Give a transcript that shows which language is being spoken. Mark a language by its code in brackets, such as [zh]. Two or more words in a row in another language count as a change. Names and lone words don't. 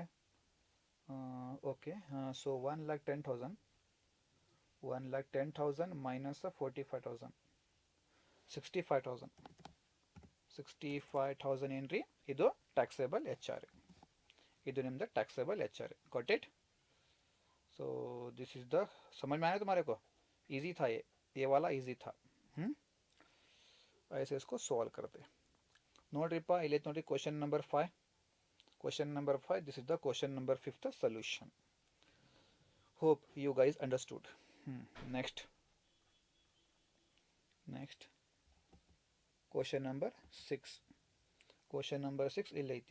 [en] OK so 1,10,000. 1,10,000 ಮೈನಸ್ 45,000 65,000. [kn] 65,000 ಏನು ರೀ ಇದು [en] taxable HR. [kn] ಇದು ನಿಮ್ದು [en] taxable HR. got it? so this is the [hi] समझ में आया तुम्हारे को? इजी था ये वाला इजी था. ऐसे इसको सॉल्व करते. [kn] ನೋಡ್ರಿಪ್ಪ ಇಲ್ಲಿ ನೋಡಿ [en] question number 5. this is the question number 5th solution. hope you guys understood. next question number 6 [kn] ಇಲ್ಲಿ ಐತಿ.